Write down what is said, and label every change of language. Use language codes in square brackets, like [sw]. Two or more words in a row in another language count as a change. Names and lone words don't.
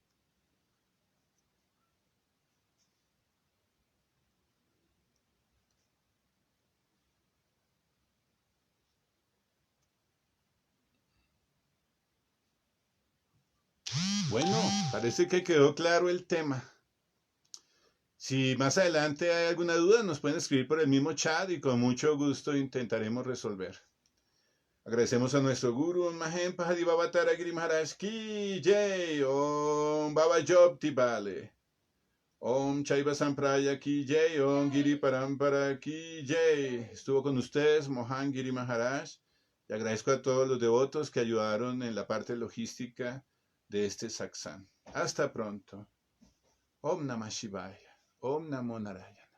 [es] Bueno, parece que quedó claro el tema. Si más adelante hay alguna duda, nos pueden escribir por el mismo chat y con mucho gusto intentaremos resolver. Agradecemos a nuestro Guru, Mahem Pahadi Babatara Giri Maharaj [hi] की जय, [es] Om Baba Job Tibale, Om Chaiva Sampraya [hi] की जय, [es] Om Giri Parampara [hi] की जय. [es] Estuvo con ustedes Mohan Giri Maharaj y agradezco a todos los devotos que ayudaron en la parte logística de este satsang. Hasta pronto. [sa] ॐ नमः शिवाय। ॐ नमो नारायण.